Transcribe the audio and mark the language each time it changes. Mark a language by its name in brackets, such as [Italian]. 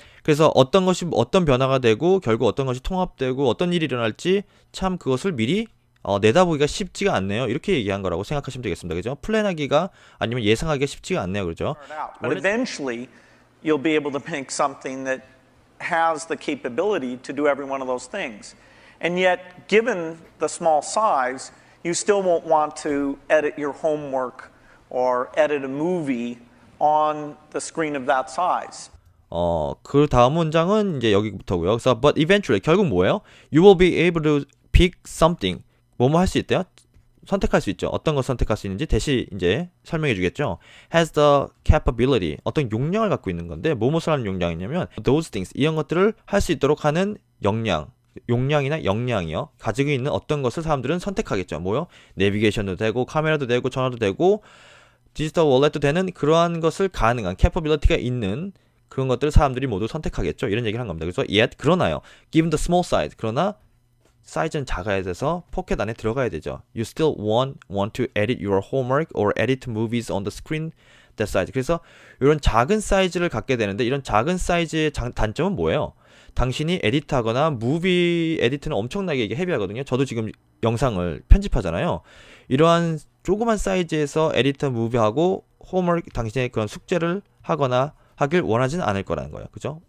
[Korean] 그래서 어떤 것이 어떤 변화가 되고 결국 어떤 것이 통합되고 어떤 일이 일어날지 참 그것을 미리 내다보기가 쉽지가 않네요. 이렇게 얘기한 거라고 생각하시면 되겠습니다. 그죠? 플랜하기가 아니면 예상하기가 쉽지가 않네요. 그죠? [English] But eventually, you'll be able to make something that has the capability to do every one of those things. And yet, given the small size, you still won't want to edit your homework or edit a movie on the screen of that size. [Korean] 그 다음 문장은 이제 여기부터고요. 그래서 [English] but eventually [Korean] 결국 뭐예요? [English] You will be able to pick something. [Korean] 뭐뭐 할 수 있대요? 선택할 수 있죠. 어떤 거 선택할 수 있는지 대시 이제 설명해 주겠죠. [English] Has the capability. [Korean] 어떤 용량을 갖고 있는 건데 뭐뭐를 하는 용량이냐면 [English] those things. [Korean] 이런 것들을 할 수 있도록 하는 용량이나 역량이요. 가지고 있는 어떤 것을 사람들은 선택하겠죠. 뭐요? 내비게이션도 되고 카메라도 되고 전화도 되고 디지털 월렛도 되는 그러한 것을 가능한 capability가 있는 그런 것들을 사람들이 모두 선택하겠죠. 이런 얘기를 한 겁니다. 그래서 yet 그러나요. [English] Given the small size. [Korean] 그러나 사이즈는 작아야 돼서 포켓 안에 들어가야 되죠. [English] You still want to edit your homework or edit movies on the screen that size. [Korean] 그래서 이런 작은 사이즈를 갖게 되는데 이런 작은 사이즈의 단점은 뭐예요? 당신이 에디트하거나 무비 에디트는 엄청나게 이게 헤비하거든요. 저도 지금 영상을 편집하잖아요. 이러한 조그만 사이즈에서 에디트 무비하고 홈워크 당신의 그런 숙제를 하거나 하길 원하지는 않을 거라는 거예요. 그죠?